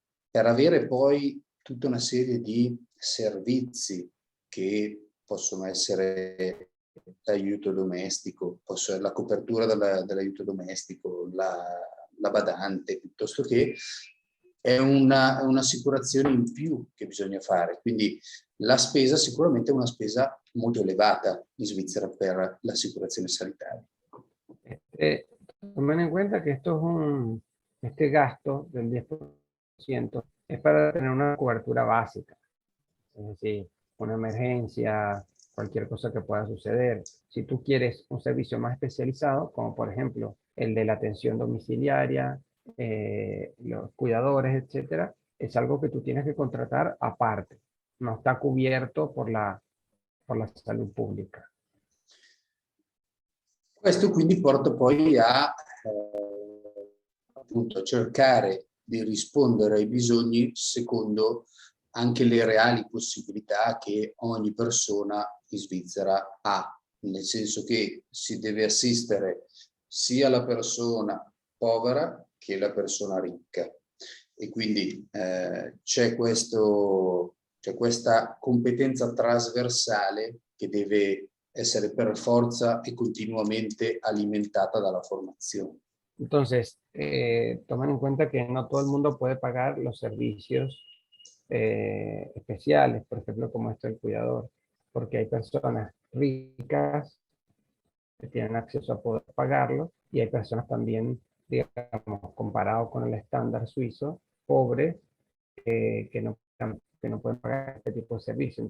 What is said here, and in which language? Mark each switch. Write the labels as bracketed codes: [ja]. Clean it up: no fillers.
[it] Per avere poi tutta una serie di servizi che possono essere l'aiuto domestico, la copertura dell'aiuto domestico, la badante, piuttosto che è un'assicurazione in più che bisogna fare. Quindi la spesa sicuramente è una spesa molto elevata in Svizzera per l'assicurazione sanitaria. [es] Tomen en cuenta que este gasto del 10% es para tener una cobertura básica, es decir, una emergencia, cualquier cosa que pueda suceder. Si tú quieres un servicio más especializado, como por ejemplo el de la atención domiciliaria, los cuidadores, etcétera, es algo que tú tienes que contratar aparte. No está cubierto por la salud pública. [it] Questo quindi porta poi a appunto cercare di rispondere ai bisogni secondo anche le reali possibilità che ogni persona in Svizzera ha, nel senso che si deve assistere sia la persona povera che la persona ricca. E quindi c'è questa competenza trasversale che deve essere per forza [es] y continuamente alimentada de la formación. Entonces, tomen en cuenta que no todo el mundo puede pagar los servicios especiales, por ejemplo, como esto del cuidador, porque hay personas ricas que tienen acceso a poder pagarlo y hay personas también, digamos, comparado con el estándar suizo, pobres, que no pueden pagar este tipo de servicio.